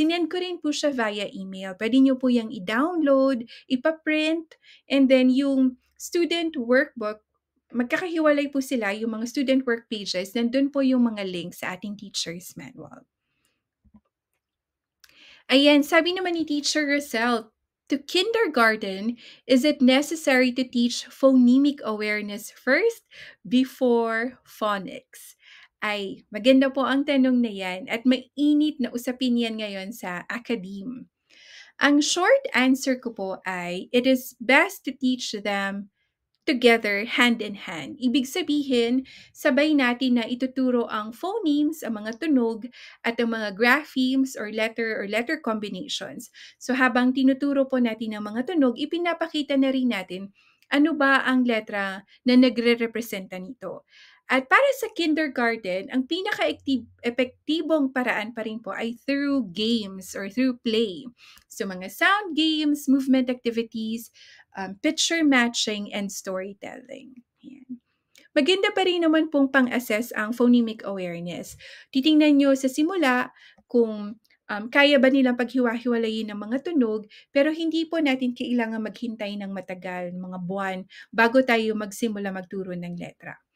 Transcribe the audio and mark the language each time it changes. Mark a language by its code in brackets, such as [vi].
[tl] Sinend ko rin po siya via email. Pwede nyo po yung i-download, ipaprint, and then yung student workbook, magkakahiwalay po sila, yung mga student work pages, nandun po yung mga links sa ating teacher's manual. Ayan, sabi naman ni [en] Teacher Rosel, to kindergarten, is it necessary to teach phonemic awareness first before phonics? [tl] Ay, maganda po ang tanong na yan at mainit na usapin yan ngayon sa academe. Ang [en] short answer [tl] ko po ay, [en] it is best to teach them together, hand in hand. [tl] Ibig sabihin, sabay natin na ituturo ang phonemes, ang mga tunog, at ang mga graphemes or letter combinations. So habang tinuturo po natin ang mga tunog, ipinapakita na rin natin ano ba ang letra na nagre-representa nito. At para sa kindergarten, ang pinaka-epektibong paraan pa rin po ay [en] through games or through play. So mga sound games, movement activities, picture matching, and storytelling. [tl] Ayan. Maganda pa rin naman pong pang-assess ang phonemic awareness. Titingnan nyo sa simula kung kaya ba nilang paghiwa-hiwalayin ng mga tunog, pero hindi po natin kailangan maghintay ng matagal, mga buwan, bago tayo magsimula magturo ng letra.